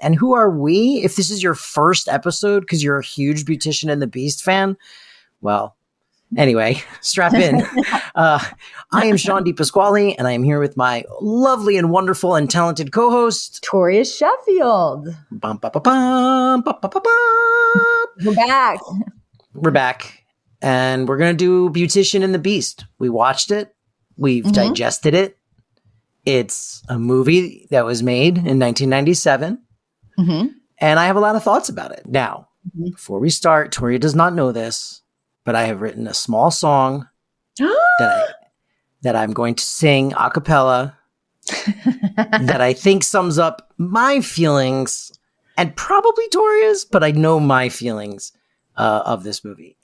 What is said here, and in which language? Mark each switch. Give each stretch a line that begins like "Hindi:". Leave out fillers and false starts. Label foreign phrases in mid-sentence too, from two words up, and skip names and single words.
English: And who are we? If this is your first episode because you're a huge Beautician and the Beast fan, well, anyway, strap in. I am Shawn Pasquale, and I am here with my lovely and wonderful and talented co-host, Toria Sheffield. Bum, ba, ba, bum, ba, ba, ba, ba. We're back. We're back, and we're going to do Beautician and the Beast. We watched it. We've digested it. It's a movie that was made in 1997, and I have a lot of thoughts about it. Now, before we start, Toria does not know this, but I have written a small song that I'm going to sing a cappella that I think sums up my feelings and probably Toria's, but I know my feelings of this movie.